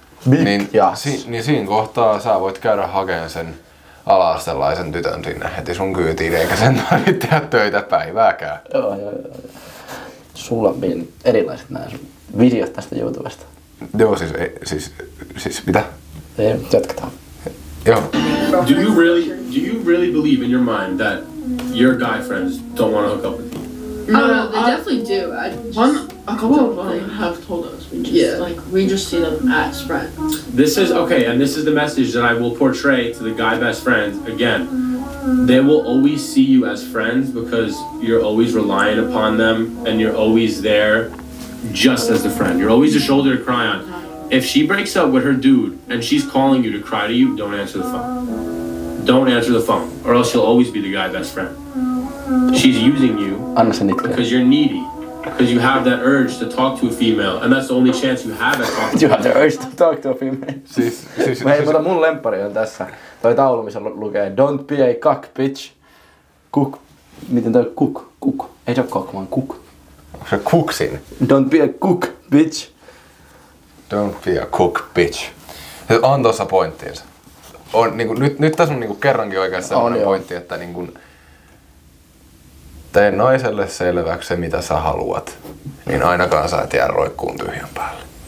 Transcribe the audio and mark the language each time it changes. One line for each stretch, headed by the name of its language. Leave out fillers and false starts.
English: Big yachts.
Finnish: Niin siinä kohtaa sä voit käydä hakemaan sen ala-astelaisen tytön sinne heti sun kyytiin, eikä sen tarvitse tehdä töitä päivääkään. Joo. Sulla on erilaiset nämä sun videot tästä YouTubesta. Joo, siis mitä? Ei, jatketaan. Joo.
English: Do you really believe in your mind that your guy friends don't want to hook up with you? No, they definitely do. A couple of them have told us. We just see them as friends. This is okay, and this is the message that I will portray to the guy best friends. Again, they will always see you as friends because you're always relying upon them and you're always there just as the friend. You're always a shoulder to cry on. If she breaks up with her dude and she's calling you to cry to you, don't answer the phone. Don't answer the phone, or else you'll always be the guy best friend. She's using you
Finnish: Anna sen itkeä.
English: because you're needy, because you have that urge to talk to a female, and that's the only chance you have at talking You to have the urge to talk to a female.
Finnish: Siis, Mun lemppari on tässä. Toi taulu, missä lukee
English: Don't be a cock, bitch.
Finnish: Cook. Miten toi cook? Ei se oo cock, vaan cook. onko se cooksin?
English: Don't be a cook, bitch. Don't be a cook, bitch.
Finnish: Se on tossa pointtiinsa. On, niinku, nyt tässä on niinku kerrankin oikeasti sellainen pointti, että niinku, tee naiselle selväksi se, mitä sä haluat, niin ainakaan sä et jää roikkuun tyhjän päälle.